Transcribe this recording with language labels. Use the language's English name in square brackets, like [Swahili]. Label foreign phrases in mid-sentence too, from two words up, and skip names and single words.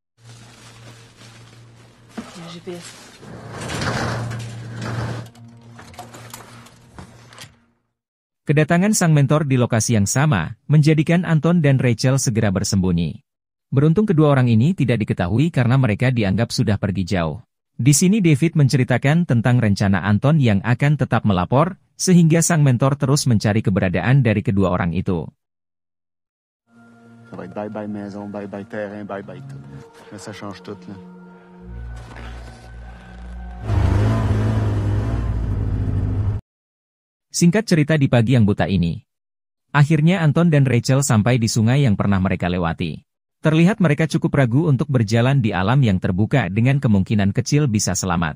[Indonesian] Kedatangan sang mentor di lokasi yang sama, menjadikan Anton dan Rachel segera bersembunyi. Beruntung kedua orang ini tidak diketahui karena mereka dianggap sudah pergi jauh. Di sini David menceritakan tentang rencana Anton yang akan tetap melapor, sehingga sang mentor terus mencari keberadaan dari kedua orang itu. [French] Ça va être bye-bye maison, bye-bye terrain, bye-bye tout. Mais ça change tout, là. [Indonesian] Singkat cerita di pagi yang buta ini. Akhirnya Anton dan Rachel sampai di sungai yang pernah mereka lewati. Terlihat mereka cukup ragu untuk berjalan di alam yang terbuka dengan kemungkinan kecil bisa selamat.